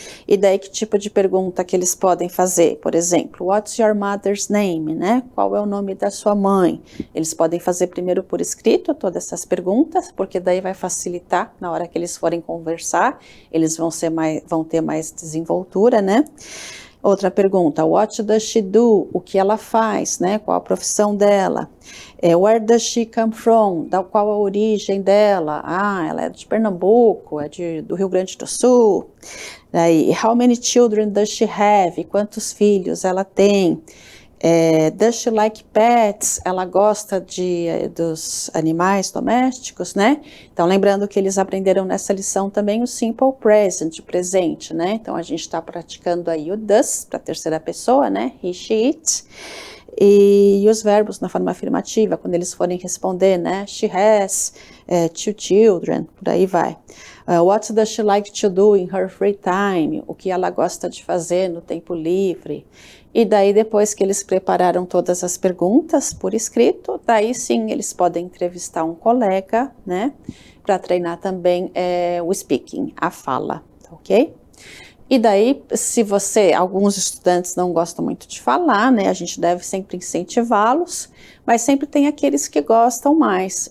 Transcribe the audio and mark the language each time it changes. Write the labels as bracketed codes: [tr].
[pt] E daí que tipo de pergunta que eles podem fazer? Por exemplo, [en] what's your mother's name, [pt] né? Qual é o nome da sua mãe? Eles podem fazer primeiro por escrito todas essas perguntas, porque daí vai facilitar na hora que eles forem conversar, eles vão ter mais desenvoltura, né? Outra pergunta, [en] what does she do? [pt] O que ela faz, né? Qual a profissão dela? [en] Where does she come from? [pt] Qual a origem dela? Ah, ela é de Pernambuco, do Rio Grande do Sul. [en] Daí, how many children does she have? [pt] Quantos filhos ela tem? [en] Does she like pets? [pt] Ela gosta dos animais domésticos, né? Então, lembrando que eles aprenderam nessa lição também o simple present, presente, né? Então, a gente está praticando aí o does para a terceira pessoa, né? [en] He, she, it. [pt] E os verbos na forma afirmativa, quando eles forem responder, né? [en] She has 2 children, [pt] por aí vai. [en] What does she like to do in her free time? [pt] O que ela gosta de fazer no tempo livre? E daí, depois que eles prepararam todas as perguntas por escrito, daí sim eles podem entrevistar um colega, né? Para treinar também o speaking, a fala, ok? E daí, se alguns estudantes não gostam muito de falar, né, a gente deve sempre incentivá-los, mas sempre tem aqueles que gostam mais.